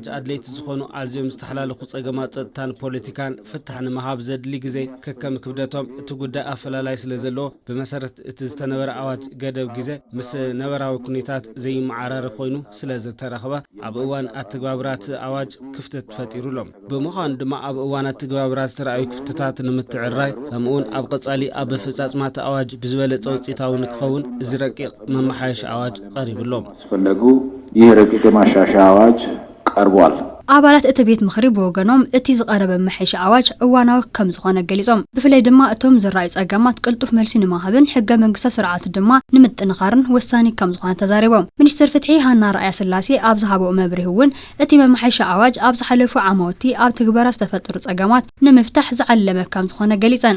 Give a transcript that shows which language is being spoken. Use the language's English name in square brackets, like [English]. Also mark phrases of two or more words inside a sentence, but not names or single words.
[Tigrinya] ኣድለይቲ ዝኾኑ ኣዝዮም ዝተሓላለኹ ጸገማት ጸጥታን ፖለቲካን ፍታሕ ንምሃብ ዘድሊ ግዜ ከከም ክብደቶም እቲ ጉዳይ ኣፈላላይ ስለ ዘለዎ ብመሰረት እቲ ዝተነበረ ኣዋጅ ገደብ ግዜ ምስ ነበራዊ ኩነታት ዘይመዓራረ ኮይኑ ስለ ዝተረኸበ ኣብ እዋን ኣተግባብራት ኣዋጅ ክፍተት ፈጢሩሎም። ብምዃኑ ድማ ኣብ እዋን ኣተግባብራት ዝተረኣዩ ክፍተታት ንምትዕራይ ከምኡውን ኣብ ቀጻሊ ኣብ ፍጻጽማ ኣዋጅ ብዝበለጸ ውጽኢታውን ክኸውን እዚ ረቂቕ መማሓየሺ ኣዋጅ ቀሪብሎም [Amharic] አስፈለጉ ይህ ረቂቅ ማሻሻያ አዋጅ ቀርቧል። [Tigrinya] ኣባላት እቲ ቤት ምኽሪ ብወገኖም እቲ ዝቐረበ መማሓየሺ ኣዋጅ እዋናዊ ከም ዝኾነ ገሊጾም። ብፍላይ ድማ እቶም ዝረኣዩ ጸገማት ቅልጡፍ መልሲ ንምሃብን ሕገ መንግስታዊ ስርዓት ድማ ንምጥንኻርን ወሳኒ ከም ዝኾነ ተዛሪቦም። ሚኒስትር ፍትሒ ሃና ራእያ ስላሴ ኣብ ዝሃበኦ መብርሂ እውን እቲ መማሓየሺ ኣዋጅ ኣብ ዝሓለፉ ዓመውቲ ኣብ ትግበራ ዝተፈጠሩ ጸገማት ንምፍታሕ ዝዓለመ ከም ዝኾነ ገሊጸን።